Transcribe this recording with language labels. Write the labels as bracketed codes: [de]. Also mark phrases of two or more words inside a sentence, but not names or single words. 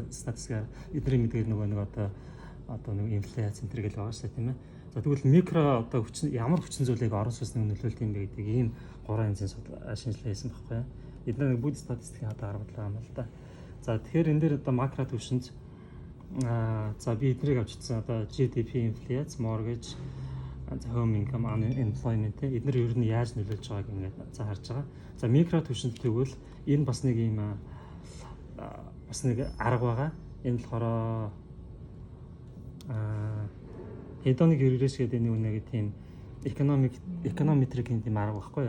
[mn] Статистикаар эдний мэдгээр нөгөө нэг одоо нэг инфляц энэ төр гэл байгаа шүү дээ тийм ээ. За тэгвэл микро одоо хүчин ямар хүчин зүйлийг орос улсны нөлөөлт юм бэ гэдэг ийм 3 янзын шинжилгээ хийсэн байхгүй юу. Эдгээр нэг бүгд статистикийн одоо аргууд байгаа юм л да. За тэгэхээр энэ дээр одоо макро түвшинд за би эднийг авчирсан одоо GDP, инфляц, [en] mortgage, home income, unemployment [mn] эдгээр ер нь яаж нөлөөлж байгааг ингээд за харж байгаа. За микро түвшинд тэгвэл энэ бас нэг ийм бас нэг арга байгаа. Энэ болохоор [en] hedonic regression [mn] гэдэг нэг тийм econometric-ийн тийм арга байхгүй юу.